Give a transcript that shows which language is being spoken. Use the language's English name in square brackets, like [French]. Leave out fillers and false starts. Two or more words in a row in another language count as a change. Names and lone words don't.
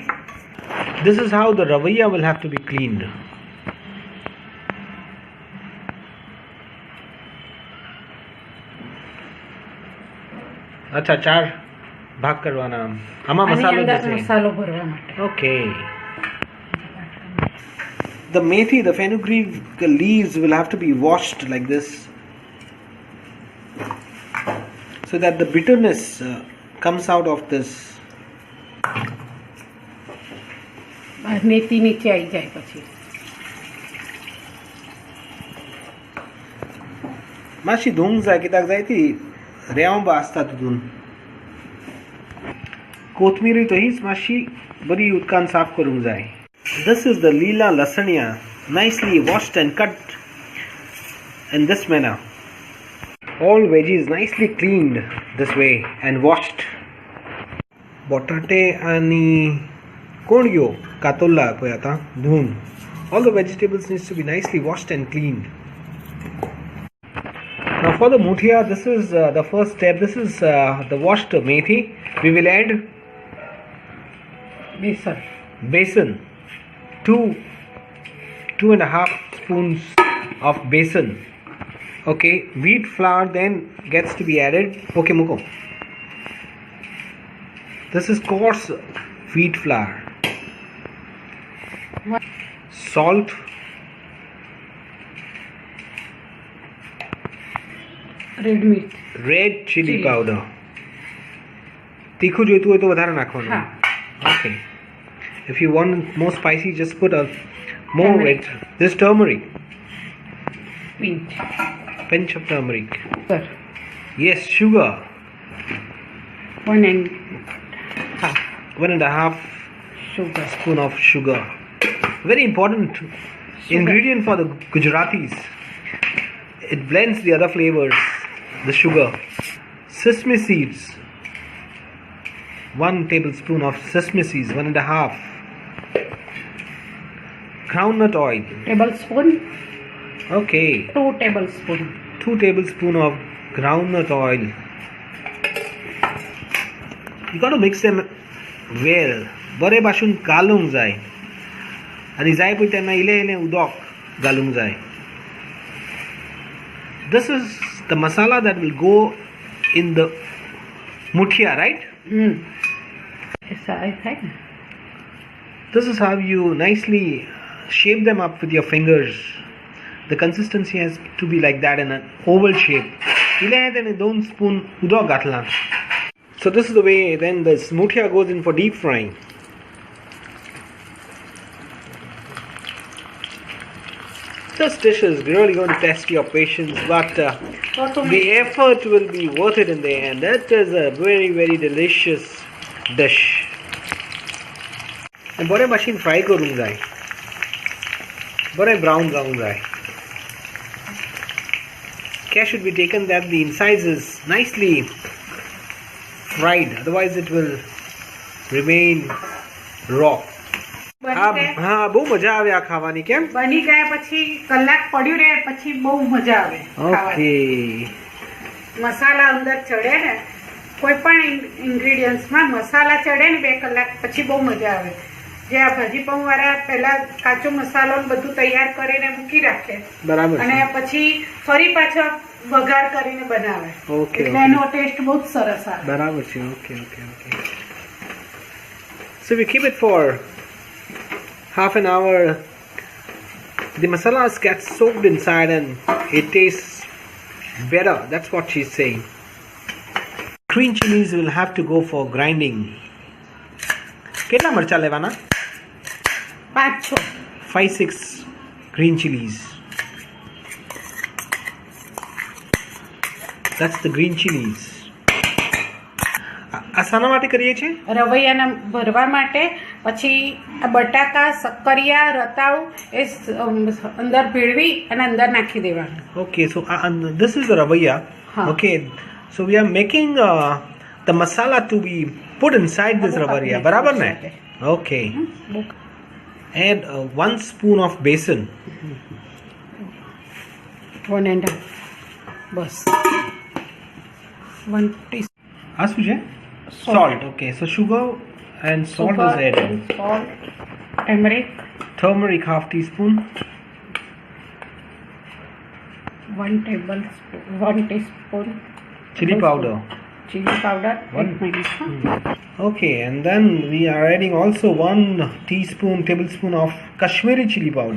[English] This is how the ravaiya will have to be cleaned. [Hindi] अच्छा, 4 भाग करवाना. [Gujarati] આમાં આની મસાલો અંદર જશે. મસાલો ભરવા માટે. [English] Okay. The methi, the fenugreek leaves will have to be washed like this, so that the bitterness comes out of this. [Gujarati] મેથી નીચે આવી જાય પછી. [Konkani] माशी धुंग जाय कित्याक जाय ती रेंव आसता तितून. कोथमिरी तो हीच मातशी बरी उदकान साफ करूंक जाय. [English] This is the lila lasanya, nicely washed and cut in this manner. All veggies nicely cleaned this way and washed. [Konkani] Botate ani कोणग्यो कातोल्ला पळय आतां धुवन. [English] All the vegetables needs to be nicely washed and cleaned. Now for the muthia, this is the first step. This is the washed methi. We will add [Gujarati] બેસન. [English] besan, 2.5 spoons of besan. Okay, wheat flour then gets to be added. Okay, muko. This is coarse wheat flour. Salt, [Gujarati] રેડ મિર્ચ. [English] red chili Chili. powder. [Gujarati] तीखું જોઈતું હોય તો વધારે નાખવાનું. હા. [English] Okay. If you want more spicy, just put a more Turmeric. red. This turmeric, પિંચ. pinch of turmeric. [Gujarati] સર [English] Yes, sugar, 1.5 શુગર. spoon of sugar. Very important ingredient for the Gujaratis. It blends the other flavors. The sugar. Sesame seeds, 1 tablespoon of sesame seeds, 1.5. Groundnut oil. table spoon. Okay. 2 table spoon. 2 tablespoon of groundnut oil. You got to mix them well. [Konkani] बरे भाशून घालूंक जाय आनी जाय पळय तेन्ना इल्लें इल्लें उदक घालूंक जाय. [English] This is the masala that will go in the muthia, right? [Gujarati] ऐसा થાય ને. [English] This is how you nicely shape them up with your fingers. The consistency has to be like that in an oval shape. [Konkani] इल्लें तेणें 2 spoon उदक घातलां. [English] So this is the way then this muthia goes in for deep frying. This dish is really going to test your patience, but the effort will be worth it in the end. That is a very, very delicious dish. [Konkani] And बरे भाशेन फ्राय करूंक जाय. बरे ब्राउन जावंक जाय. [English] Care should be taken that the insides is nicely fried, otherwise it will remain raw. [Gujarati] હા બહુ મજા આવે આ ખાવાની કેમ બની ગયા પછી કલાક પડ્યું રહે પછી બહુ મજા આવે ઓકે મસાલા અંદર ચડે ને કોઈ પણ ઇન્ગ્રેડિયન્ટ્સમાં મસાલા ચડે ને 2 કલાક પછી બહુ મજા આવે જે આ ભાજી પાઉં વાળા પહેલા કાચો મસાલો ને બધું તૈયાર કરીને મૂકી રાખે બરાબર અને પછી ફરી પાછો વઘાર કરીને બનાવે ઓકે એટલે એનો ટેસ્ટ બહુ જ સરસ આવે બરાબર છે ઓકે ઓકે ઓકે [English] so we keep it for half an hour. The masalas get soaked inside and it tastes better. That's what she's saying. Green chilies will have to go for grinding. [Gujarati] કેટલા મરચા લેવાના 5-6 [English] 5-6 green chilies. That's the green chilies. [Gujarati] આ શાના માટે કરીએ છીએ રવૈયાના ભરવા માટે પછી આ બટાકા શક્કરિયા રતાળું એ અંદર ભેળવી અને અંદર નાખી દેવાનું [English] Okay, so this is the ravaya. Okay, so we are making the masala to be put inside this ravaya. [Gujarati] બરાબર ના? [English] Okay. Add 1 spoon of besan. [Gujarati] 1.5 બસ 1 teaspoon આ શું છે salt. [English] Okay, so sugar and salt is added. Salt, Turmeric half teaspoon. 1 teaspoon Chili powder. Chili powder 1 Okay, and then we are adding also 1 tablespoon of Kashmiri chili powder.